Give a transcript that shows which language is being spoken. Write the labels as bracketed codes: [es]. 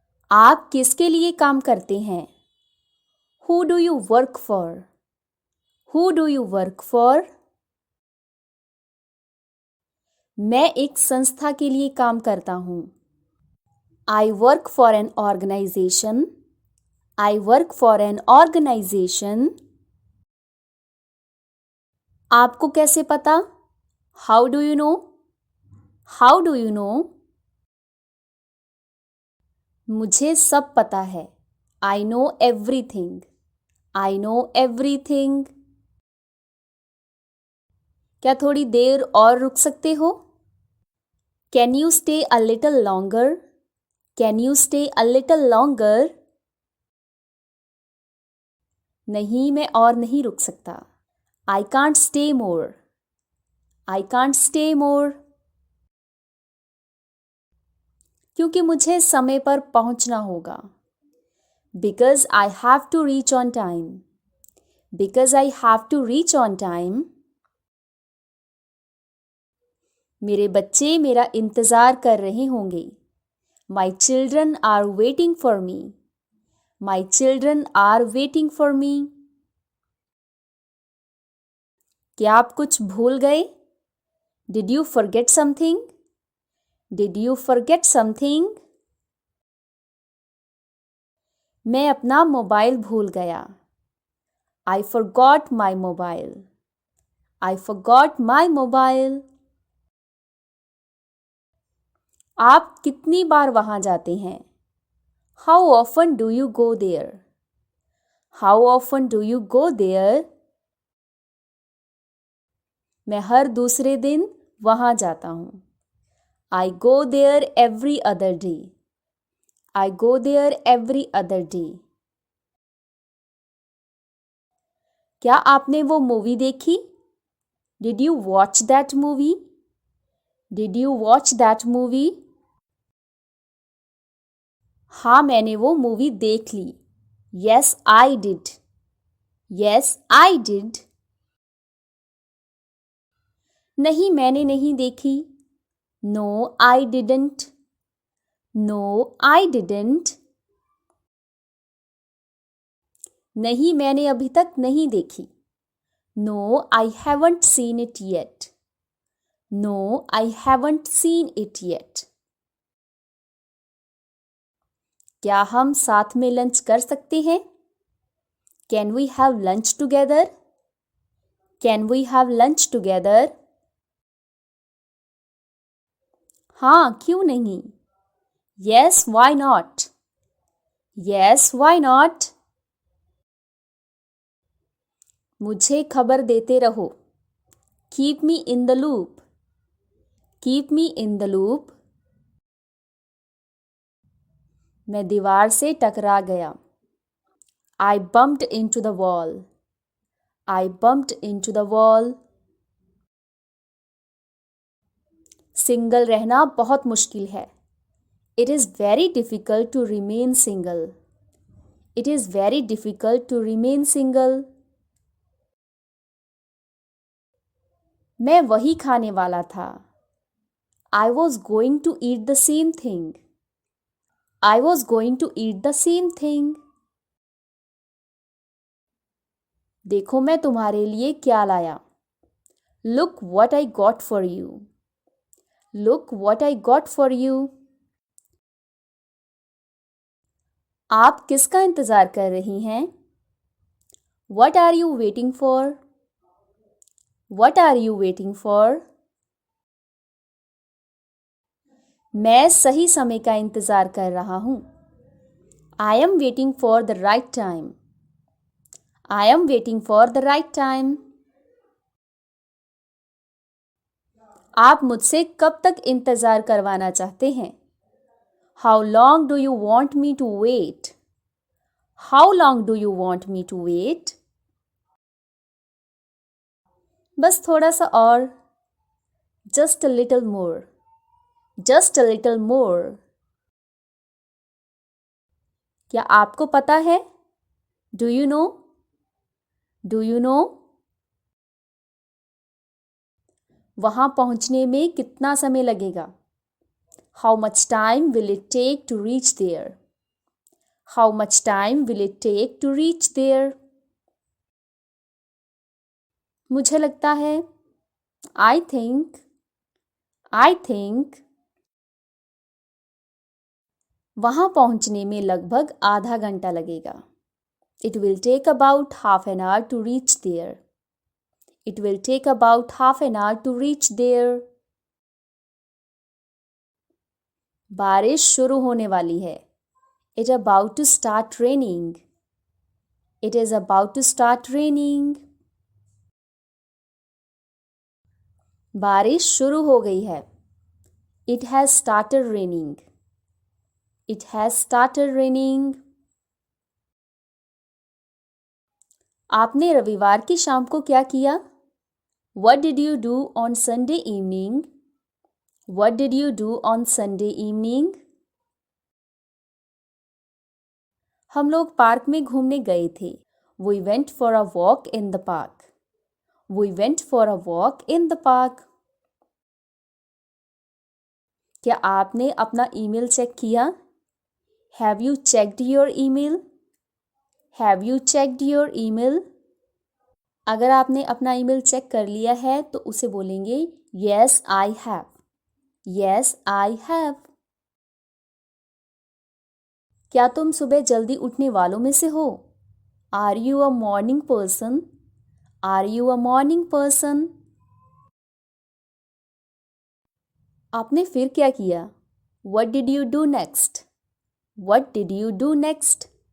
[hi] आप किसके लिए काम करते हैं? [en] Who do you work for? Who do you work for? [hi] मैं एक संस्था के लिए काम करता हूँ. [en] I work for an organization. I work for an organization. [hi] आपको कैसे पता? [en] How do you know? How do you know? [hi] मुझे सब पता है. [en] I know everything. I know everything. [hi] क्या थोड़ी देर और रुक सकते हो? [en] Can you stay a little longer? Can you stay a little longer? [hi] नहीं, मैं और नहीं रुक सकता. [en] I can't stay more. I can't stay more. [hi] क्योंकि मुझे समय पर पहुंचना होगा. [en] Because I have to reach on time. Because I have to reach on time. [hi] मेरे बच्चे मेरा इंतज़ार कर रहे होंगे. [en] My children are waiting for me. My children are waiting for me. [hi] क्या आप कुछ भूल गए? [en] Did you forget something? Did you forget something? [hi] मैं अपना मोबाइल भूल गया. [en] I forgot my mobile. I forgot my mobile. [hi] आप कितनी बार वहाँ जाते हैं? [en] How often do you go there? How often do you go there? [hi] मैं हर दूसरे दिन वहाँ जाता हूँ. [en] I go there every other day. I go there every other day. [hi] क्या आपने वो मूवी देखी? [en] Did you watch that movie? Did you watch that movie? [hi] हाँ, मैंने वो मूवी देख ली. [en] Yes, I did. Yes, I did. [hi] नहीं, मैंने नहीं देखी. [en] No, I didn't. No, I didn't. [hi] नहीं, मैंने अभी तक नहीं देखी. [en] No, I haven't seen it yet. No, I haven't seen it yet. [hi] क्या हम साथ में लंच कर सकते हैं? [en] Can we have lunch together? Can we have lunch together? [hi] हाँ, क्यों नहीं? [en] Yes, why not? Yes, why not? [hi] मुझे खबर देते रहो. [en] Keep me in the loop. Keep me in the loop. [hi] मैं दीवार से टकरा गया. [en] I bumped into the wall. I bumped into the wall. [hi] Single रहना बहुत मुश्किल है. [en] It is very difficult to remain single. It is very difficult to remain single. [hi] मैं वही खाने वाला था. [en] I was going to eat the same thing. I was going to eat the same thing. [hi] देखो मैं तुम्हारे लिए क्या लाया. [en] Look what I got for you. Look what I got for you. [hi] आप किसका इंतज़ार कर रही हैं? [en] What are you waiting for? What are you waiting for? [hi] मैं सही समय का इंतज़ार कर रहा हूँ. [en] I am waiting for the right time. I am waiting for the right time. [hi] आप मुझसे कब तक इंतज़ार करवाना चाहते हैं? [en] How long do you want me to wait? How long do you want me to wait? [hi] बस थोड़ा सा और. [en] Just a little more. Just a little more. [hi] क्या आपको पता है? [en] Do you know? Do you know? [hi] वहाँ पहुँचने में कितना समय लगेगा? [en] How much time will it take to reach there? How much time will it take to reach there? [hi] मुझे लगता है. [en] I think. I think. [hi] वहाँ पहुँचने में लगभग आधा घंटा लगेगा. [en] It will take about half an hour to reach there. It will take about half an hour to reach there. [hi] बारिश शुरू होने वाली है. [en] It about to start raining. It is about to start raining. [hi] बारिश शुरू हो गई है. [en] It has started raining. It has started raining. [hi] आपने रविवार की शाम को क्या किया? [en] What did you do on Sunday evening? What did you do on Sunday evening? [hi] हम लोग पार्क में घूमने गए थे. [en] We went for a walk in the park. We went for a walk in the park. [hi] क्या आपने अपना email check किया? [en] Have you checked your email? Have you checked your email? [hi] अगर आपने अपना ईमेल चेक कर लिया है तो उसे बोलेंगे [en] Yes, I have. Yes, I have. [hi] क्या तुम सुबह जल्दी उठने वालों में से हो? [en] Are you a morning person? Are you a morning person? [hi] आपने फिर क्या किया? [en] What did you do next? What did you do next?